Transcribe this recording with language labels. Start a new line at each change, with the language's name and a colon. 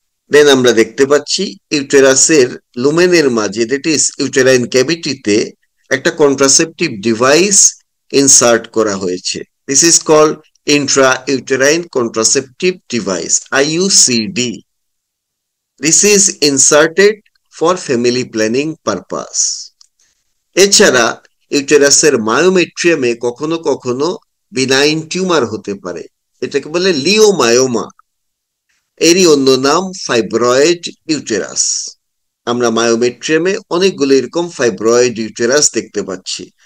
Bangla: দেন আমরা দেখতে পাচ্ছি ইউটেরাসের লুমেনের মাঝে, দ্যাট ইজ ইউটেরাইন ক্যাভিটিতে, একটা কন্ট্রাসেপটিভ ডিভাইস ইনসার্ট করা হয়েছে।
English: This is called intra uterine contraceptive device, IUCD. This is inserted for family planning purpose.
Bangla: এছাড়া ইউটেরাসের মায়োমেট্রিয়ামে কখনো কখনো বিনাইন টিউমার হতে পারে, এটাকে বলে লিওমায়োমা। এরই অন্য নাম ফাইব্রয়েড ইউটেরাস। আমরা মায়োমেট্রিয়ামে অনেকগুলো এরকম ফাইব্রয়েড ইউটেরাস দেখতে পাচ্ছি।